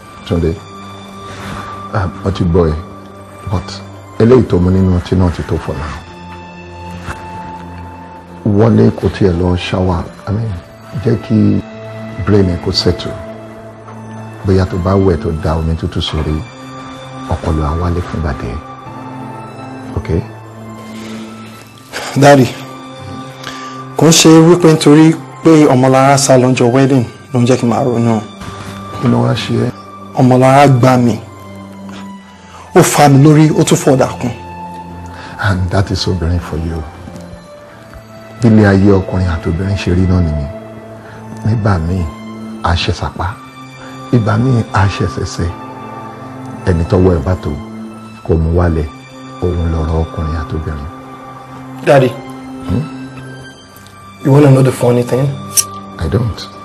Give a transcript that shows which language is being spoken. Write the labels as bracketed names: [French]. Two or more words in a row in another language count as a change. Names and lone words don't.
[Yoruba] Túndé, ọtí boy, but eléyìí tó mú nínú ọtí náà ti tó [English] for now. [Yoruba] Wọlé kò tiẹ̀ lọ shower, [English] I mean, [Yoruba] jẹ́ kí brain ẹ̀ kó settle. Bóyá tó bá wẹ̀ tó da omi tútù sórí ọpọlọ àwálé fún gbàdé. Okay? Daddy, kò ń ṣe wípé nítorí pé Ọmọlára sá lọ́jọ́ wedding ló ń jẹ́ kí n máa ronú. Kí ló wá ṣe ẹ́? Ọmọlára gbá mi. Ó fà mí lórí, ó tún fọ̀dà kún. [English] And that is obìnrin for you. [Yoruba] Ilé ayé ọkùnrin àti obìnrin ṣe rí náà nìyẹn. Nígbà míì, a ṣe sàpá. Ìgbà míì, a ṣe ṣẹ̀ṣẹ̀. Ẹni tọ́wọ́ ẹ̀ bá tó kò mú wálẹ̀. Òun lọ̀rọ̀ ọkùnrin àti obìnrin. [English] Daddy, you wanna know the funny thing? I don't.